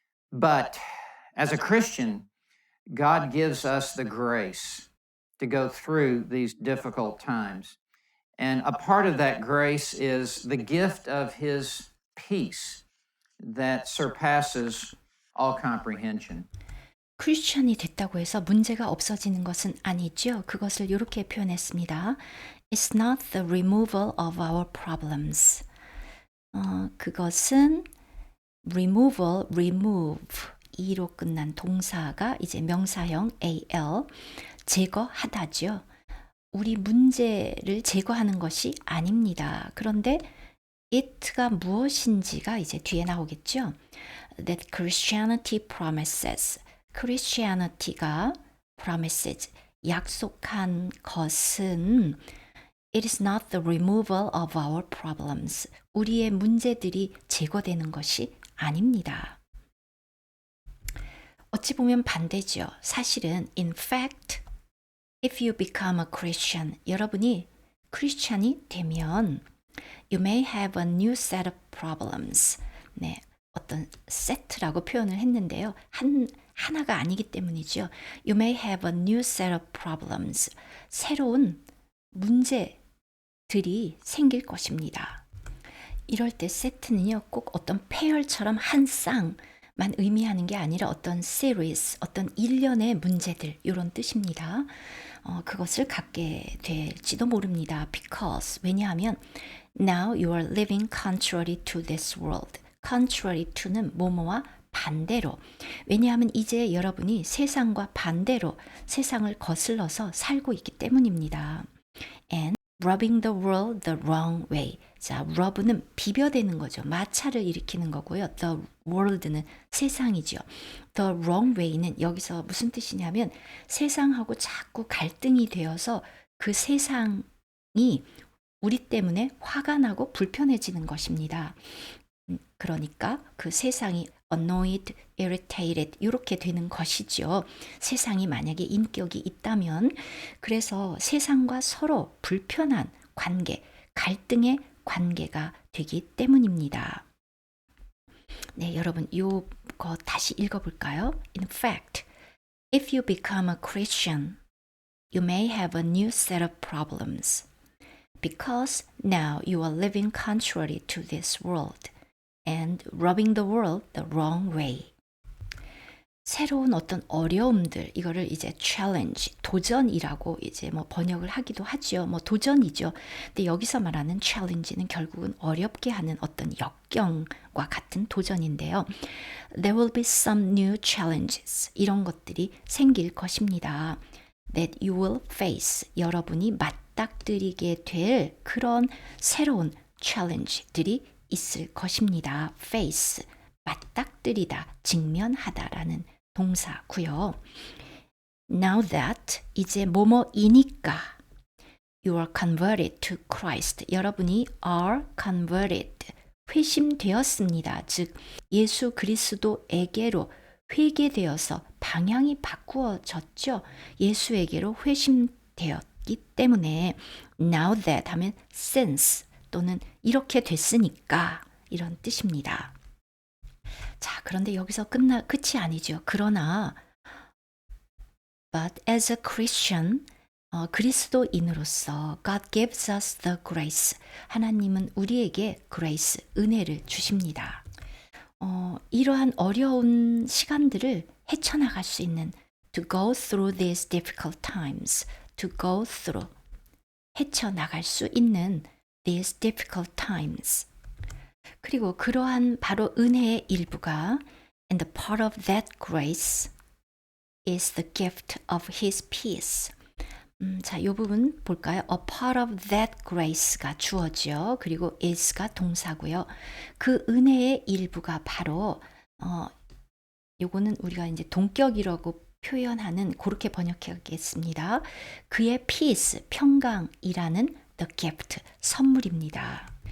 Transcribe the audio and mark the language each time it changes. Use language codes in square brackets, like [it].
[en] But as a Christian, God gives us the grace to go through these difficult times. And a part of that grace is the gift of his peace that surpasses all comprehension. [ko] 크리스천이 됐다고 해서 문제가 없어지는 것은 아니죠. 그것을 이렇게 표현했습니다. [en] It's not the removal of our problems. [ko] 그것은 removal, remove, e로 끝난 동사가 이제 명사형 al, 제거하다죠. 우리 문제를 제거하는 것이 아닙니다. 그런데 it가 무엇인지가 이제 뒤에 나오겠죠. [en] That Christianity promises. Christianity가 promises, [ko] 약속한 것은 [en] it is not the removal of our problems. [ko] 우리의 문제들이 제거되는 것이 아닙니다. 어찌 보면 반대죠. 사실은 [en] in fact, if you become a Christian, [ko] 여러분이 크리스찬이 되면 [en] you may have a new set of problems. [ko] 네, 어떤 세트라고 표현을 했는데요. 하나가 아니기 때문이죠. [en] You may have a new set of problems. [ko] 새로운 문제들이 생길 것입니다. 이럴 때 세트는요, 꼭 어떤 페어처럼 한 쌍만 의미하는 게 아니라 어떤 series, 어떤 일련의 문제들, 이런 뜻입니다. 그것을 갖게 될지도 모릅니다. [en] Because, [ko] 왜냐하면 [en] now you are living contrary to this world. [ko] contrary to는 뭐뭐와 반대로. 왜냐하면 이제 여러분이 세상과 반대로 세상을 거슬러서 살고 있기 때문입니다. And [en] rubbing the world the wrong way. [ko] 자, rub는 비벼대는 거죠. 마찰을 일으키는 거고요. The world는 세상이죠. The wrong way는 여기서 무슨 뜻이냐면 세상하고 자꾸 갈등이 되어서 그 세상이 우리 때문에 화가 나고 불편해지는 것입니다. 그러니까 그 세상이 annoyed, irritated 이렇게 되는 것이죠. 세상이 만약에 인격이 있다면 그래서 세상과 서로 불편한 관계, 갈등의 관계가 되기 때문입니다. 네, 여러분 이거 다시 읽어볼까요? [en] In fact, if you become a Christian, you may have a new set of problems because now you are living contrary to this world. and rubbing the world the wrong way. [ko] 새로운 어떤 어려움들, 이거를 이제 challenge, 도전이라고 이제 뭐 번역을 하기도 하죠. 뭐 도전이죠. 근데 여기서 말하는 challenge는 결국은 어렵게 하는 어떤 역경과 같은 도전인데요. [en] There will be some new challenges. [ko] 이런 것들이 생길 것입니다. [en] That you will face. [ko] 여러분이 맞닥뜨리게 될 그런 새로운 challenge들이 있을 것입니다. face, 맞닥뜨리다, 직면하다라는 동사고요. [en] Now that, [ko] 이제 뭐뭐이니까 [en] you are converted to Christ. [ko] 여러분이 are converted, 회심되었습니다. 즉 예수 그리스도에게로 회개되어서 방향이 바꾸어졌죠. 예수에게로 회심되었기 때문에 now that 하면 since 또는 이렇게 됐으니까 이런 뜻입니다. 자, 그런데 여기서 끝이 아니죠. 그러나 [en] but as a Christian, [ko] 그리스도인으로서 [en] God gives us the grace. [ko] 하나님은 우리에게 grace, 은혜를 주십니다. 이러한 어려운 시간들을 헤쳐나갈 수 있는 [en] to go through these difficult times, to go through, [ko] 헤쳐나갈 수 있는 [en] these difficult times. [ko] 그리고 그러한 바로 은혜의 일부가 [en] and the part of that grace is the gift of his peace. [ko] 자, 이 부분 볼까요? A part of that grace가 주어죠. 그리고 is가 동사고요. 그 은혜의 일부가 바로 요거는 우리가 이제 동격이라고 표현하는 그렇게 번역하겠습니다. 그의 peace, 평강이라는 the gift, 선물입니다.